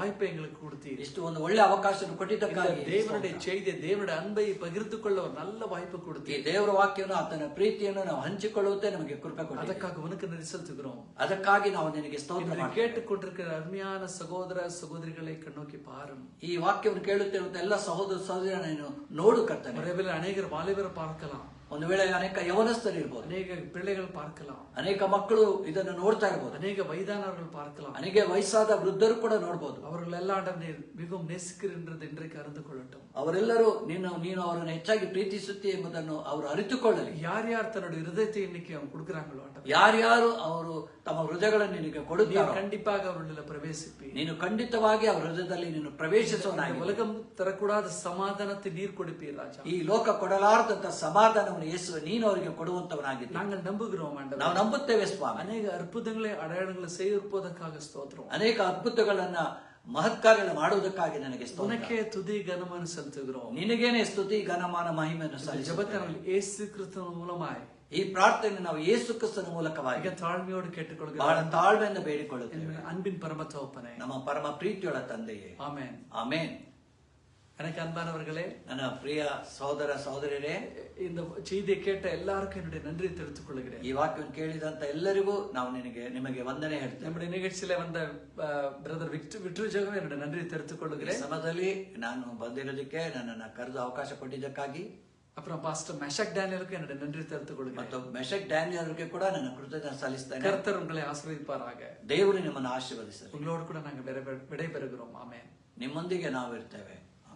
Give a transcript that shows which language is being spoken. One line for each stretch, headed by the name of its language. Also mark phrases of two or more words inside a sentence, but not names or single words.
Kannada: ಇಷ್ಟು ಒಂದು ಒಳ್ಳೆ ಅವಕಾಶ ಅವಕಾಶ ಕೊಟ್ಟಿದ್ದಕ್ಕಾಗಿ
Tamil: தேவனுடைய செய்தி தேவனுடைய அன்பை பகிர்ந்து கொள்ள ஒரு நல்ல வாய்ப்பு
Kannada: ಈ
Tamil: கொடுத்து
Kannada: ದೇವರ ವಾಕ್ಯವನ್ನು ಆತನ ಪ್ರೀತಿಯನ್ನು ನಾವು ಹಂಚಿಕೊಳ್ಳುವುದೇ ನಮಗೆ ಕೃಪೆ ಕೊಟ್ಟಿದೆ.
Tamil: அதற்காக உனக்கு நன்றி செலுத்துகிறோம்.
Kannada: ಅದಕ್ಕಾಗಿ ನಾವು ನಿನಗೆ ಸ್ತೋತ್ರ
Tamil: இதை
Kannada: ಮಾಡ್ತೇವೆ.
Tamil: கேட்டுக்கொண்டிருக்கிற அருமையான சகோதர சகோதரிகளை கண்ணோக்கி பாரும்.
Kannada: ಈ ವಾಕ್ಯವನ್ನು ಕೇಳುತ್ತಿರುವಂತ ಎಲ್ಲ ಸಹೋದರ ಸಹೋದರರನ್ನು ನೋಡು ಕರ್ತನೆ.
Tamil: ஒருவேளை அநேகர் வாலிபரை பார்க்கலாம்,
Kannada: ಒಂದು ವೇಳೆ ಅನೇಕ ಯವನಸ್ಥರು ಇರ್ಬೋದು,
Tamil: அநேக பிள்ளைகள் பார்க்கலாம்,
Kannada: ಅನೇಕ ಮಕ್ಕಳು ಇದನ್ನು ನೋಡ್ತಾ ಇರ್ಬೋದು,
Tamil: அநேக வயதானவர்கள் பார்க்கலாம்,
Kannada: ಅನೇಕ ವಯಸ್ಸಾದ ವೃದ್ಧರು ಕೂಡ ನೋಡ್ಬೋದು.
Tamil: அவர்கள் எல்லாரும் மிகவும் நேசிக்கின்றது இன்றைக்கு அறிந்து கொள்ளட்டும்.
Kannada: ಅವರೆಲ್ಲರೂ ನೀನು ಅವರನ್ನು ಹೆಚ್ಚಾಗಿ ಪ್ರೀತಿಸುತ್ತಿ ಎಂಬುದನ್ನು ಅವರು ಅರಿತುಕೊಳ್ಳಲಿ.
Tamil: யார் யார் தன்னுடைய இருதயத்தை இன்னைக்கு அவங்க கொடுக்குறாங்களோ
Kannada: ಯಾರ್ಯಾರು ಅವರು ತಮ್ಮ ಹೃದಯಗಳನ್ನು ನಿನಗೆ ಕೊಡುತ್ತಾರೆ,
Tamil: கண்டிப்பாக அவர்களில் பிரவேசிப்பி,
Kannada: ನೀನು ಖಂಡಿತವಾಗಿ ಅವರ ಹೃದಯದಲ್ಲಿ ನೀನು ಪ್ರವೇಶಿಸುವನಾಗಿ
Tamil: உலகம் தரக்கூடாத சமாதானத்தை நீர் கொடுப்பீர் ராஜா.
Kannada: ಈ ಲೋಕ ಕೊಡಲಾರದಂತ ಸಮಾಧಾನವನ್ನು ಯೇಸು ನೀನು ಅವರಿಗೆ ಕೊಡುವಂತವನಾಗಿದ್ದೆ.
Tamil: நாங்கள் நம்புகிறோம் ஆண்டவரೇ.
Kannada: ನಾವು ನಂಬುತ್ತೇವೆ ಸ್ವಾಮಿ.
Tamil: அநேக அற்புதங்களை அடையாளங்களை செய்திருப்பதற்காக ஸ்தோத்திரம்.
Kannada: ಅನೇಕ ಅದ್ಭುತಗಳನ್ನ ಮಹತ್ಕಾರ್ಯಗಳನ್ನು ಮಾಡುವುದಕ್ಕಾಗಿ ನನಗೆ ಸ್ತೋತ್ರ.
Tamil: உனக்கே துதி கனமான செலுத்துகிறோம்.
Kannada: ನಿನಗೇನೆ ಸ್ತುತಿ ಘನಮಾನ ಮಹಿಮೆಯನ್ನು
Tamil: ஜெபத்தை
Kannada: ಸಲ್ಲಿಸುತ್ತೇವೆ.
Tamil: நாங்கள் இயேசு கிறிஸ்துவின் மூலமாய்
Kannada: ಈ ಪ್ರಾರ್ಥನೆ ನಾವು ಯೇಸು ಕ್ರಿಸ್ತನ ಮೂಲಕವಾಗಿ
Tamil: மிக தாழ்மையோடு கேட்டுக்கொள்கிறோம்.
Kannada: ಬಹಳ ತಾಳ್ಮೆಯಿಂದ ಬೇಡಿಕೊಳ್ಳುತ್ತೇವೆ.
Tamil: அன்பின் பரம தகப்பனே,
Kannada: ನಮ್ಮ ಪರಮ ಪ್ರೀತಿಯೊಳ ತಂದೆಯೇ,
Tamil: ஆமென்.
Kannada: ಆಮೇನ್.
Tamil: எனக்கு அன்பானவர்களே,
Kannada: ನನ್ನ ಪ್ರಿಯ ಸಹೋದರ ಸಹೋದರಿಯರೇ,
Tamil: இந்த செய்தியை கேட்ட எல்லாருக்கும் என்னுடைய நன்றியை தெரிவித்துக் கொள்கிறேன்.
Kannada: ಈ ವಾಕ್ಯವನ್ನು ಕೇಳಿದಂತ ಎಲ್ಲರಿಗೂ ನಾವು ನಿಮಗೆ ವಂದನೆ ಹೇಳ್ತೇವೆ.
Tamil: நம்முடைய நிகழ்ச்சியில வந்த பிரதர் விக்டர் ஜெகம் என்னுடைய நன்றியை தெரிவித்துக்
Kannada: ಈ
Tamil: கொள்கிறேன்.
Kannada: ಸಮಯದಲ್ಲಿ ನಾನು ಬಂದಿರೋದಕ್ಕೆ ನನ್ನನ್ನು ಕರೆದು ಅವಕಾಶ ಕೊಟ್ಟಿದ್ದಕ್ಕಾಗಿ,
Tamil: அப்புறம் பாஸ்டர் மெஷக் டேனியலுக்கு என்னுடைய நன்றி தெரிவித்துக் கொள்கிறேன்.
Kannada: ಮತ್ತು ಮೆಷಕ್ ಡ್ಯಾನಿಯಲ್ ಅವರಿಗೆ ಕೂಡ ನನ್ನ ಕೃತಜ್ಞತೆ ಸಲ್ಲಿಸ್ತೇನೆ.
Tamil: கர்த்தர் உங்களை ஆசீர்வதிப்பாராக.
Kannada: ದೇವರು ನಿಮ್ಮನ್ನು ಆಶೀರ್ವದಿಸಲಿ.
Tamil: உங்களோடு கூட நாங்கள் விடைபெறுகிறோம். ஆமென்.
Kannada: ನಿಮ್ಮೊಂದಿಗೆ ನಾವು ಇರ್ತೇವೆ.